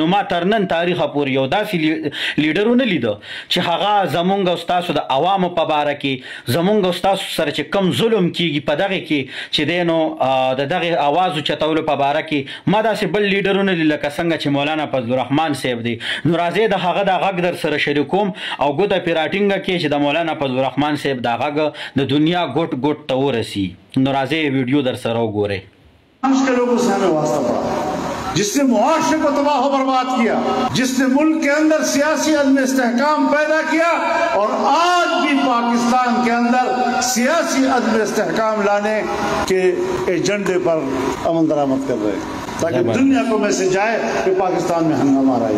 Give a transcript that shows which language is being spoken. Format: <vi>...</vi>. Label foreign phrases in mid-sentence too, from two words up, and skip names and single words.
<ps>نو ما تر نن تاریخه پورې یو داسې لیډر ونه لیده چې هغه زمونږ او ستاسو د عوامو په باره کې زمونږ او ستاسو سره چې کم ظلم کیږي په دغه کې چې دی نو د دغه اوازو چتولو په باره کې ما داسې بل لیډرونه لکه څنګه چې مولانا فضل الرحمن صاحب دی. نو راځئ د هغه د غږ در سره شریکوم او ګوته پې راټینګه کې چې د مولانا فضل الرحمن صاحب دا غږ د دنیا ګوټ ګوټ ته ورسي. نو راځئ ویډیو در سره وګورئ.</ps> <ur>جس نے معاشرے کو تباہ برباد کیا، جس نے ملک کے اندر سیاسی عدم استحکام پیدا کیا اور آج بھی پاکستان کے اندر سیاسی عدم استحکام لانے کے ایجنڈے پر عمل درآمد کر رہے ہیں تاکہ دنیا کو میسج جائے کہ پاکستان میں ہنگامہ رہی.</ur>